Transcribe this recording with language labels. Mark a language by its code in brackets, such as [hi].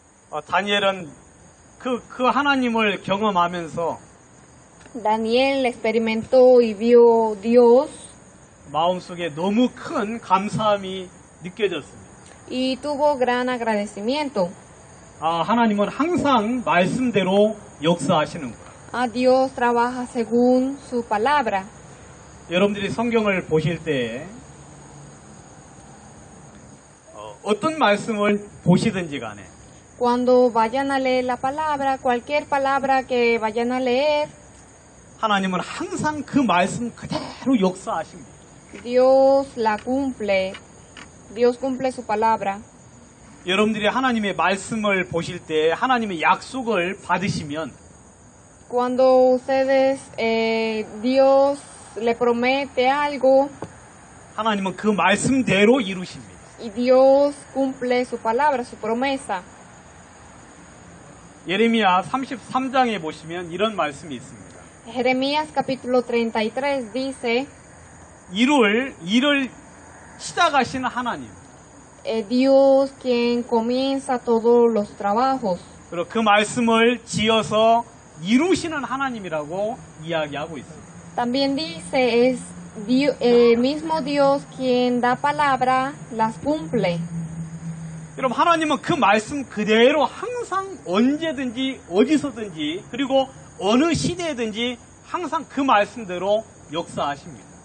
[ko] 다니엘은 그 하나님을 경험하면서 [es] Daniel experimentó y vio Dios [ko] 마음속에 너무 큰 감사함이 느껴졌습니다. [es] y tuvo gran agradecimiento. [ko] 하나님은 항상 말씀대로 역사하시는구나. [es] Dios trabaja según su palabra. [ko] 여러분들이 성경을 보실 때 어떤 말씀을 보시든지 간에 [es] Cuando vayan a leer la palabra, cualquier palabra que vayan a leer, [ko] 하나님은 항상 그 말씀 그대로 역사하십니다. [es] Dios la cumple. Dios cumple su palabra. [ko] 여러분들이 하나님의 말씀을 보실 때 하나님의 약속을 받으시면 [es] Cuando ustedes, Dios le promete algo [ko] 하나님은 그 말씀대로 이루십니다. [es] y Dios cumple su palabra, su promesa. [ko] 예레미야 33장에 보시면 이런 말씀이 있습니다. [es] Jeremías capítulo 33 dice, [ko] 일을 시작하시는 하나님. [es] Dios quien comienza todos los trabajos. [ko] 그리고 그 말씀을 지어서 이루시는 하나님이라고 이야기하고 있습니다. [es] También dice, es el mismo Dios quien da palabra, las cumple. [ko] 여러분 하나님은 그 말씀 그대로 항상 언제든지 어디서든지 그리고 어느 시대든지 항상 그 말씀대로 역사하십니다.